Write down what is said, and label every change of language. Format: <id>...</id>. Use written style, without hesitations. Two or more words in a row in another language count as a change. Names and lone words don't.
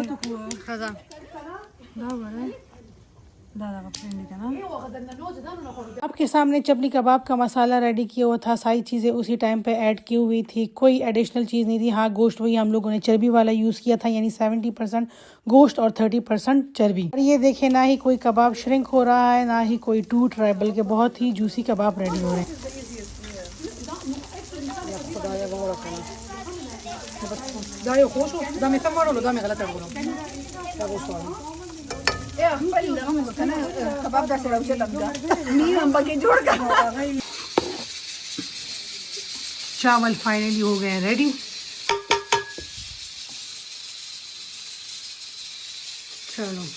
<ur>خجا آپ کے سامنے چپلی کباب کا مسالہ ریڈی کیا ہوا تھا. ساری چیزیں اسی ٹائم پہ ایڈ کی ہوئی تھی، کوئی ایڈیشنل چیز نہیں تھی. ہاں گوشت وہی ہم لوگوں نے چربی والا یوز کیا تھا یعنی 70% گوشت اور 30% چربی. اور یہ دیکھیں نہ ہی کوئی کباب شرنک ہو رہا ہے نہ ہی کوئی ٹوٹ رہا ہے، بلکہ بہت ہی جوسی کباب ریڈی ہو رہے ہیں.</ur> <ps>کباب دا سره وشه لګا می هم پکې جوړ کا</ps> <ur>چاول فائنلی ہو گئے ہیں ریڈی. چلو</ur>